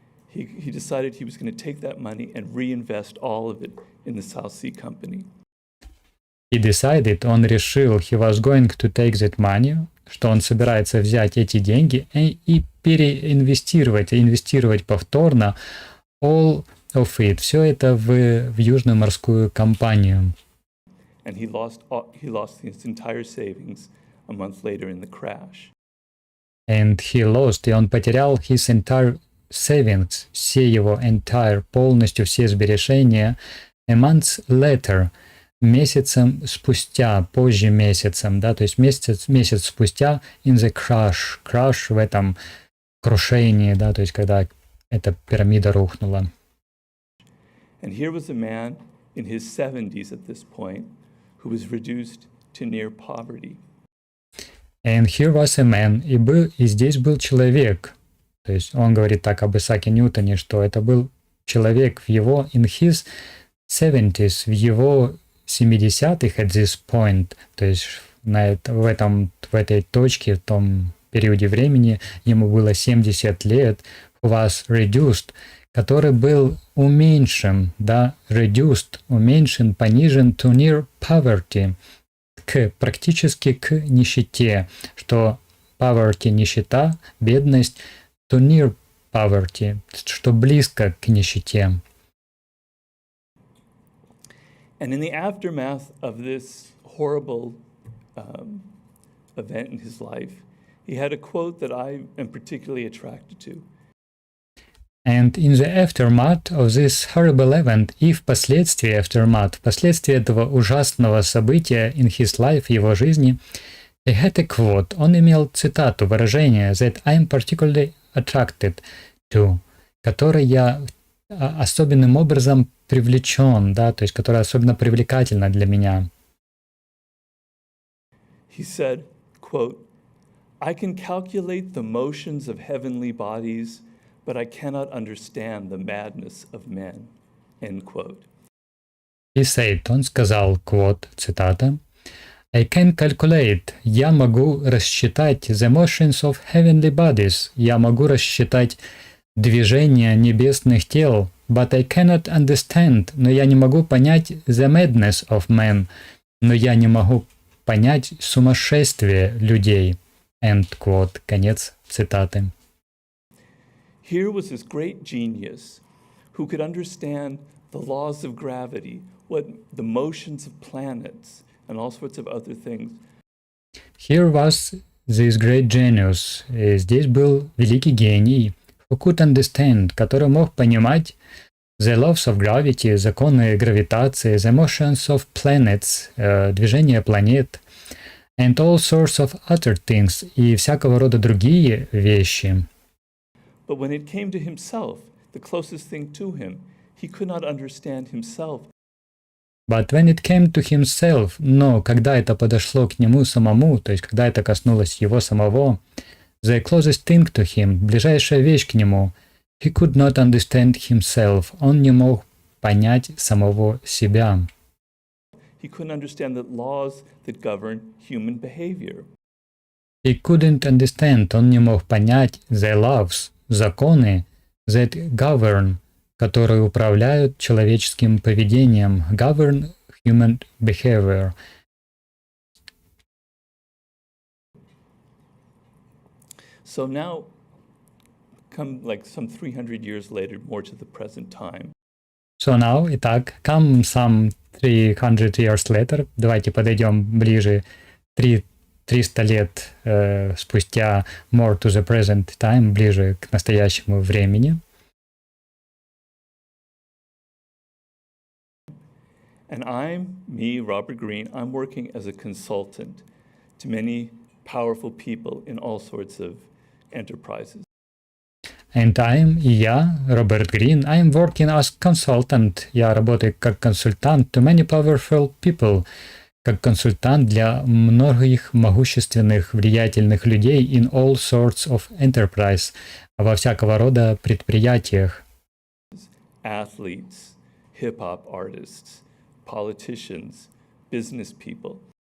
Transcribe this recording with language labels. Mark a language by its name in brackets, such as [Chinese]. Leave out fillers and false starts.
[English] He decided he was going to take that money and reinvest all of it in the South Sea Company. [Russian] Он решил, [English] he was going to take that money, [Russian] что он собирается взять эти деньги и инвестировать повторно [English] all of it, [Russian] все это в Южную морскую компанию. [English] And he lost his entire savings a month later in the crash. [Russian] И он потерял [English] his entire savings, [Russian] все его [English] entire, [Russian] полностью все сбережения, [English] a month later, [Russian] месяцем спустя, позже месяцем, да, то есть месяц спустя [English] in the crash [Russian] в этом крушении, да, то есть когда эта пирамида рухнула. [English] And here was a man in his 70s at this point who was reduced to near poverty. And here was a man, [Russian] и здесь был человек. То есть он говорит так об Исааке Ньютоне, что это был человек в его [English] in his [Russian] 70s, в его 70-х [English] at this point, [Russian] то есть в этой точке, в том периоде времени, ему было 70 лет, [English] who was reduced, [Russian] который был уменьшен, да, [English] reduced, [Russian] уменьшен, понижен [English] to near poverty, [Russian] практически к нищете, что [English] poverty [Russian] – нищета, бедность, to near poverty, что близко к нищете. [English] And in the aftermath of this horrible event in his life, he had a quote that I am particularly attracted to. And in the aftermath of this horrible event, [Russian] и впоследствии этого ужасного события [English] in his life, [Russian] его жизни, [English] he had a quote, [Russian] он имел цитату, выражение [English] that I am particularly attracted to, [Russian] которое я особенным образом привлечен, да, то есть которое особенно привлекательно для меня. [English] He said, quote, I can calculate the motions of heavenly bodies, but I cannot understand the madness of men, end quote. He said, [Russian] он сказал, [English] quote, [Russian] цитата, [English] I can calculate, [Russian] я могу рассчитать [English] the motions of heavenly bodies, [Russian] я могу рассчитать движение небесных тел, [English] but I cannot understand, [Russian] но я не могу понять [English] the madness of men, [Russian] но я не могу понять сумасшествие людей, [English] end quote, [Russian] конец цитаты. [English] Here was this great genius who could understand the laws of gravity, what the motions of planets, and all sorts of other things. Here was this great genius. [Russian] Здесь был великий гений, [English] who could understand, [Russian] который мог понимать [English] the laws of gravity, [Russian] законы гравитации, [English] the motions of planets, [Russian] движение планет, [English] and all sorts of other things, [Russian] и всякого рода другие вещи. [English] But when it came to himself, the closest thing to him, he could not understand himself. But when it came to himself, [Russian] но когда это подошло к нему самому, то есть когда это коснулось его самого, [English] the closest thing to him, [Russian] ближайшая вещь к нему, [English] he could not understand himself, [Russian] он не мог понять самого себя. [English] He couldn't understand the laws that govern human behavior. He couldn't understand, [Russian] он не мог понять [English] the laws, [Russian] законы, [English] that govern, [Russian] которые управляют человеческим поведением, [English] govern human behavior. So now, come like some 300 years later, more to the present time. So now, [Russian] итак, [English] come some 300 years later, [Russian] давайте подойдем ближе 300 лет спустя, [English] more to the present time, [Russian] ближе к настоящему времени. [English] And me, Robert Green, I'm working as a consultant to many powerful people in all sorts of enterprises. And [Russian] я, [English] Роберт Грин, I'm working as consultant. [Russian] Я работаю как консультант [English] to many powerful people. [Russian] Как консультант для многих могущественных, влиятельных людей [English] in all sorts of enterprise. [Russian] Во всякого рода предприятиях. [English] Athletes, hip-hop artists, politicians, business people.